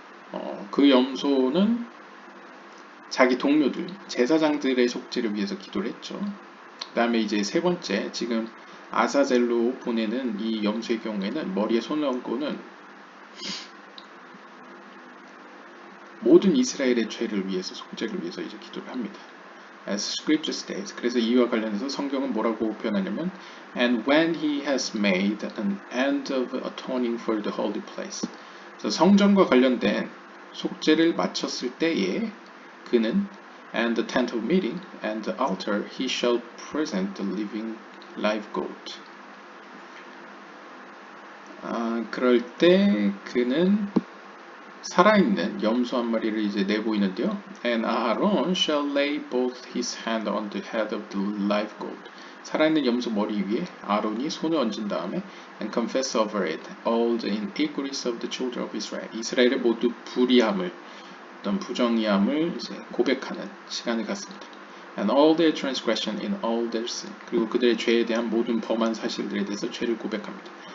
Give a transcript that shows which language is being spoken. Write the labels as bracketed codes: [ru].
[ko] 그럼 그 염소는 자기 동료들, 제사장들의 속죄를 위해서 기도를 했죠. 그 다음에 이제 세 번째, 지금 아사젤로 보내는 이 염소의 경우에는 머리에 손을 얹고는 모든 이스라엘의 죄를 위해서, 속죄를 위해서 이제 기도를 합니다. [en] As scripture states. [ko] 그래서 이와 관련해서 성경은 뭐라고 표현하냐면 [en] And when he has made an end of atoning for the holy place. [ko] 그래서 성전과 관련된 속죄를 마쳤을 때에 그는 [en] and the tent of meeting and the altar he shall present the living live goat. [ko] 그럴 때 그는 살아있는 염소 한 마리를 이제 내보이는데요. [en] And Aaron shall lay both his hand on the head of the live goat. [ko] 살아있는 염소 머리 위에 아론이 손을 얹은 다음에 [en] and confess over it all the iniquities of the children of Israel. [ko] 이스라엘의 모두 불의함을, 어떤 부정의함을 이제 고백하는 시간을 갖습니다. [en] And all their transgression in all their sin. [ko] 그리고 그들의 죄에 대한 모든 범한 사실들에 대해서 죄를 고백합니다.